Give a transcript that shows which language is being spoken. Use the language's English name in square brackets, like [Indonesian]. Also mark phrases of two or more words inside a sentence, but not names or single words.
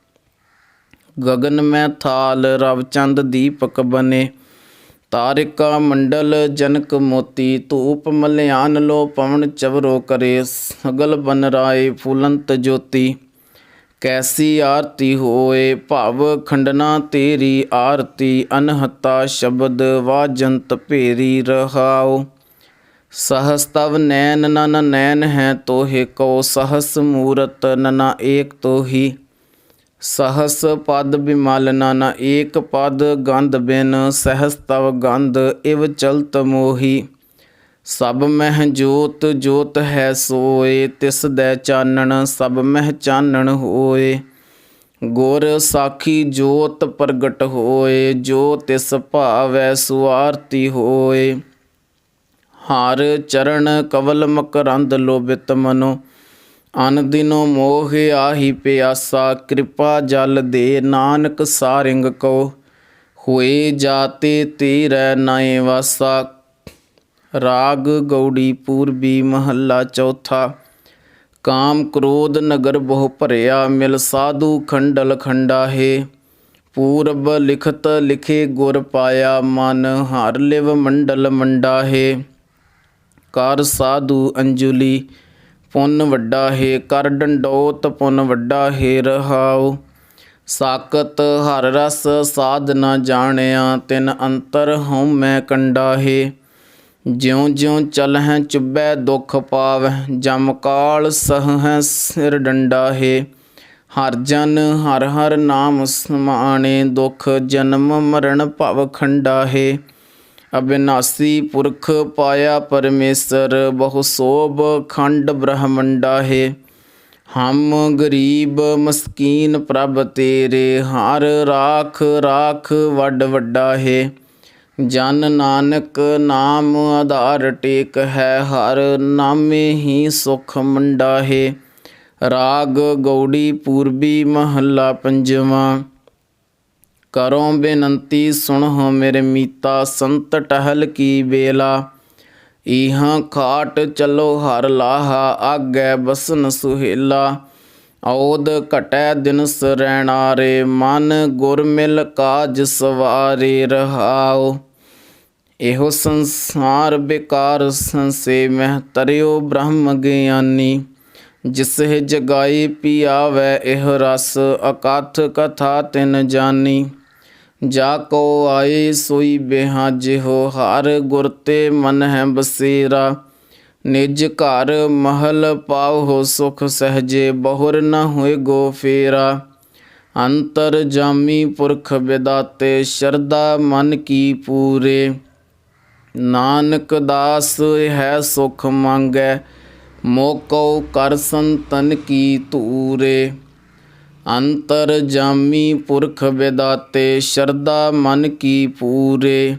[Punjabi] ਗਗਨ ਮੈਂ ਥਾਲ ਰਵਚੰਦ ਦੀਪਕ ਬਨੇ, ਤਾਰਿਕਾ ਮੰਡਲ ਜਨਕ ਮੋਤੀ। ਧੂਪ ਮਲਿਆਨ ਲੋ ਪਵਨ ਚਵਰੋ ਕਰੇ, ਸਗਲ ਬਨ ਰਾਏ ਫੁਲੰਤ ਜੋਤੀ। ਕੈਸੀ ਆਰਤੀ ਹੋਏ, ਭਵ ਖੰਡਨਾ ਤੇਰੀ ਆਰਤੀ। ਅਨਹਤਾ ਸ਼ਬਦ ਵਾਜੰਤ ਭੇਰੀ ਰਹਾਉ। ਸਹਸ ਤਵ ਨੈਨ ਨਨ ਨੈਨ ਹੈ ਤੋਹੇ ਕੋ, ਸਹਸ ਮੂਰਤ ਨਨਾ ਏਕ ਤੋਹੀ। ਸਹਸ ਪਦ ਬਿਮਲ ਨਨ ਏਕ ਪਦ, ਗੰਧ ਬਿਨ ਸਹਸ ਤਵ ਗੰਧ ਇਵ ਚਲਤ ਮੋਹੀ। ਸਬ ਮਹ ਜੋਤ ਜੋਤ ਹੈ ਸੋਏ, ਤਿਸ ਦੈ ਚਾਨਣ ਸਬ ਮਹ ਚਾਨਣ ਹੋਏ। ਗੁਰ ਸਾਖੀ ਜੋਤ ਪ੍ਰਗਟ ਹੋਏ, ਜੋ ਤਿਸ ਭਾਵੈ ਸੁਆਰਤੀ ਹੋਏ। ਹਰ ਚਰਣ ਕਵਲ ਮਕਰੰਦ ਲੋਭਿਤ ਮਨੋ, ਅਨ ਦਿਨੋ ਮੋਹ ਆਹੀ ਪਿਆਸਾ। ਕ੍ਰਿਪਾ ਜਲ ਦੇ ਨਾਨਕ ਸਾਰਿੰਗ ਕੋ, ਹੁਏ ਜਾਤੇ ਤੇਰੈ ਨਾਏ ਵਾਸਾ। ਰਾਗ ਗੌੜੀ ਪੂਰਵੀ ਮਹਲਾ ਚੌਥਾ। ਕਾਮ ਕ੍ਰੋਧ ਨਗਰ ਬਹੁ ਭਰਿਆ, ਮਿਲ ਸਾਧੂ ਖੰਡਲ ਖੰਡਾਹੇ। ਪੂਰਬ ਲਿਖਤ ਲਿਖੇ ਗੁਰ ਪਾਇਆ, ਮਨ ਹਰ ਲਿਵ ਮੰਡਲ ਮੰਡਾਹੇ। ਕਰ ਸਾਧੂ ਅੰਜੁਲੀ ਪੁੰਨ ਵੱਡਾ ਹੈ, ਕਰ ਡੰਡੋਤ ਪੁੰਨ ਵੱਡਾ ਹੈ ਰਹਾਉ। ਸਾਕਤ ਹਰ ਰਸ ਸਾਧ ਨ ਜਾਣਿਆ, ਤਿਨ ਅੰਤਰ ਹੂੰ ਮੈਂ ਕੰਡਾ ਹੈ। ਜਿਉਂ ਜਿਉਂ ਚਲਹੈ ਚੁਭੈ ਦੁਖ ਪਾਵੈ, ਜਮ ਕਾਲ ਸਹੈ ਸਿਰ ਡੰਡਾ ਹੈ। ਹਰ ਜਨ ਹਰ ਹਰ ਨਾਮ ਸਮਾਣੇ, ਦੁਖ ਜਨਮ ਮਰਣ ਭਵ ਖੰਡਾ ਹੈ। ਅਵਿਨਾਸ਼ੀ ਪੁਰਖ ਪਾਇਆ ਪਰਮੇਸ਼ਵਰ, ਬਹੁ ਸੋਭ ਖੰਡ ਬ੍ਰਹਮੰਡਾ ਹੈ। ਹਮ ਗਰੀਬ ਮਸਕੀਨ ਪ੍ਰਭ ਤੇਰੇ, ਹਰ ਰਾਖ ਰਾਖ ਵਡ ਵੱਡਾ ਹੈ। ਜਨ ਨਾਨਕ ਨਾਮ ਆਧਾਰ ਟੇਕ ਹੈ, ਹਰ ਨਾਮੇ ਹੀ ਸੁਖ ਮੰਡਾ ਹੈ। ਰਾਗ ਗੌੜੀ ਪੂਰਵੀ ਮਹਲਾ ਪੰਜਵਾ। ਕਰੋ ਬੇਨੰਤੀ ਸੁਨਹੋ ਮੇਰੇ ਮੀਤਾ, ਸੰਤ ਟਹਲ ਕੀ ਬੇਲਾ। ਇਹਾਂ ਖਾਟ ਚਲੋ ਹਰ ਲਾਹਾ, ਆਗੇ ਬਸਨ ਸੁਹੇਲਾ। ਔਦ ਘਟੈ ਦਿਨ ਸਰੈਣਾਰੇ, ਮਨ ਗੁਰ ਮਿਲ ਕਾਜ ਸਵਾਰੇ ਰਹਾਓ। ਏਹੋ ਸੰਸਾਰ ਬੇਕਾਰ ਸੰਸੇ, ਮਹ ਤਰਿਓ ਬ੍ਰਹਮ ਗਿਆਨੀ। ਜਿਸਹੇ ਜਗਾਈ ਪਿਆਵੈ ਏਹ ਰਸ, ਅਕਥ ਕਥਾ ਤਿਨ ਜਾਨੀ। ਜਾਕੋ ਆਏ ਸੋਈ ਬੇਹਾਜੇ ਹੋ, ਹਰ ਗੁਰ ਤੇ ਮਨ ਹੈ ਬਸੇਰਾ। ਨਿਜ ਘਰ ਮਹਲ ਪਾਓ ਹੋ ਸੁਖ ਸਹਜੇ, ਬਹੁਰ ਨ ਹੋਏ ਗੋ ਫੇਰਾ। ਅੰਤਰ ਜਾਮੀ ਪੁਰਖ ਵਿਦਾਤੇ ਸ਼ਰਧਾ ਮਨ ਕੀ ਪੂਰੇ। ਨਾਨਕ ਦਾਸ ਹੈ ਸੁਖ ਮੰਗੈ ਮੋਕਉ ਕਰ ਸੰਤਨ ਕੀ ਧੂਰੇ। ਅੰਤਰ ਜਾਮੀ ਪੁਰਖ ਵਿਦਾਤੇ ਸ਼ਰਧਾ ਮਨ ਕੀ ਪੂਰੇ।